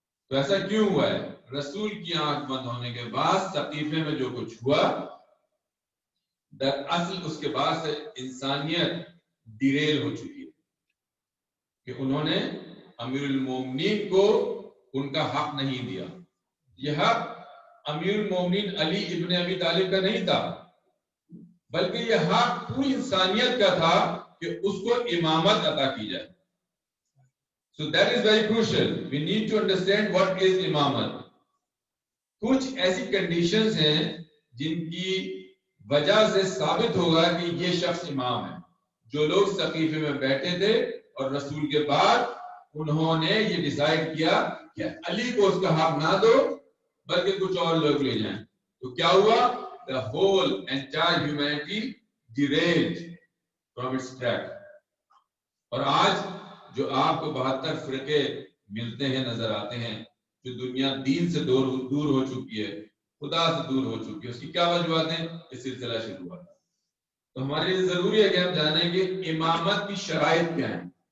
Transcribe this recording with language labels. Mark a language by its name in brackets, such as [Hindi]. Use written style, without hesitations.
[Urdu] تو ایسا کیوں ہوا ہے؟ رسول کی آنکھ بند ہونے کے بعد سقیفے میں جو کچھ ہوا، دراصل اس کے بعد سے انسانیت ڈیریل ہو چکی ہے کہ انہوں نے امیر المومنین کو ان کا حق نہیں دیا. یہ حق امیر المومنین علی ابن ابی طالب کا نہیں تھا، بلکہ یہ حق پوری انسانیت کا تھا کہ اس کو امامت عطا کی جائے. [English] So that is very crucial. We need to understand what is imamat. [Urdu] کچھ ایسی کنڈیشنز ہیں جن کی وجہ سے ثابت ہوگا کہ یہ شخص امام ہے. جو لوگ سقیفے میں بیٹھے تھے اور رسول کے بعد انہوں نے یہ ڈیسائیڈ کیا کہ علی کو اس کا حق نہ دو بلکہ کچھ اور لوگ لے جائیں. تو کیا ہوا؟ [English] The whole entire humanity derailed from its track. [Urdu] اور آج جو آپ کو 72 فرقے ملتے ہیں، نظر آتے ہیں، جو دنیا دین سے دور ہو چکی ہے، خدا سے دور ہو چکی ہے، اس کی کیا وجوہات ہیں؟ یہ سلسلہ شروع ہوا. تو ہمارے لیے ضروری ہے کہ ہم جانیں کہ امامت کی شرائط کیا ہیں.